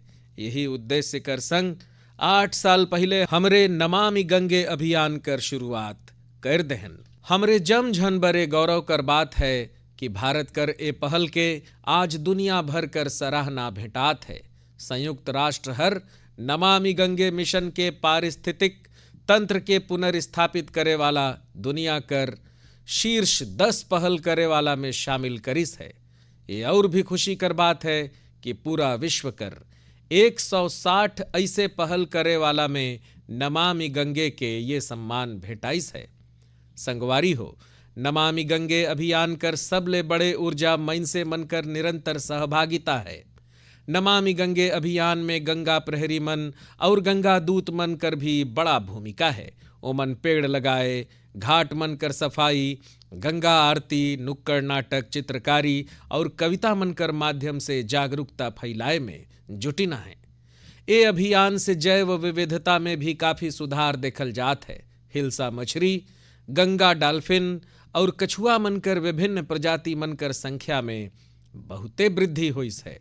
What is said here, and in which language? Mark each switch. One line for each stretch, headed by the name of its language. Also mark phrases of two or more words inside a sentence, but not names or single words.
Surgujia: यही उद्देश्य कर संग 8 साल पहले हमरे नमामि गंगे अभियान कर शुरुआत कर दहन। हमरे जम झन बरे गौरव कर बात है कि भारत कर ए पहल के आज दुनिया भर कर सराहना भेटात है। संयुक्त राष्ट्र हर नमामि गंगे मिशन के पारिस्थितिक तंत्र के पुनर्स्थापित करे वाला दुनिया कर शीर्ष 10 पहल करे वाला में शामिल करिस है। ये और भी खुशी कर बात है कि पूरा विश्व कर 160 ऐसे पहल करे वाला में नमामि गंगे के ये सम्मान भेटाइस है। संगवारी हो, नमामि गंगे अभियान कर सबले बड़े ऊर्जा मन से मनकर निरंतर सहभागिता है। नमामि गंगे अभियान में गंगा प्रहरी मन और गंगा दूत मन कर भी बड़ा भूमिका है। ओमन पेड़ लगाए, घाट मन कर सफाई, गंगा आरती, नुक्कड़ नाटक, चित्रकारी और कविता मन कर माध्यम से जागरूकता फैलाए में जुटिना है। ये अभियान से जैव विविधता में भी काफी सुधार देखल जात है। हिल्सा मछली, गंगा डाल्फिन और कछुआ मनकर विभिन्न प्रजाति मनकर संख्या में बहुते वृद्धि हुई है।